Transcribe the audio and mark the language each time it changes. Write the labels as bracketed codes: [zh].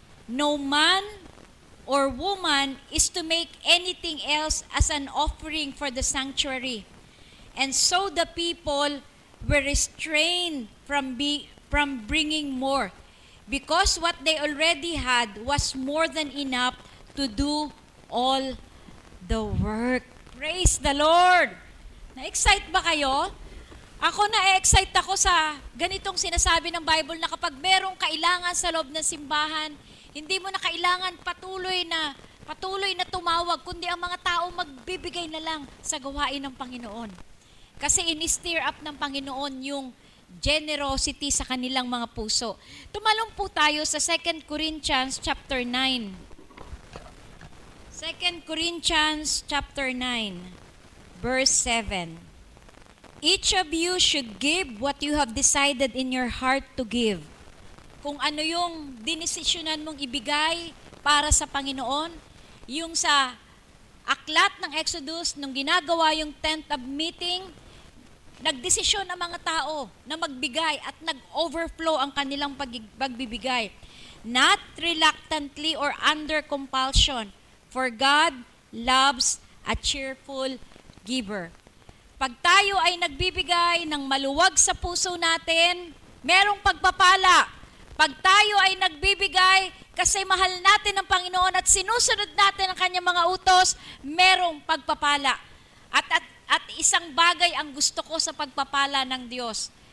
[en] No man or woman is to make anything else as an offering for the sanctuary. And so the people were restrained from bringing more, because what they already had was more than enough to do all the work. Praise the Lord! [tl] Na-excite ba kayo? Ako na-excite ako sa ganitong sinasabi ng Bible na kapag merong kailangan sa loob ng simbahan, hindi mo na kailangan patuloy na tumawag, kundi ang mga tao magbibigay na lang sa gawain ng Panginoon. Kasi in-stir up ng Panginoon yung generosity sa kanilang mga puso. Tumalong po tayo sa 2 Corinthians chapter 9. 2 Corinthians chapter 9, verse 7. [en] Each of you should give what you have decided in your heart to give. [tl] Kung ano yung dinesisyonan mong ibigay para sa Panginoon, yung sa aklat ng Exodus, nung ginagawa yung tent of meeting, nagdesisyon ang mga tao na magbigay at nag-overflow ang kanilang pagbibigay. [en] Not reluctantly or under compulsion, for God loves a cheerful giver. [tl] Pag tayo ay nagbibigay ng maluwag sa puso natin, merong pagpapala. Pag tayo ay nagbibigay kasi mahal natin ang Panginoon at sinusunod natin ang kanyang mga utos, merong pagpapala. At isang bagay ang gusto ko sa pagpapala ng Diyos.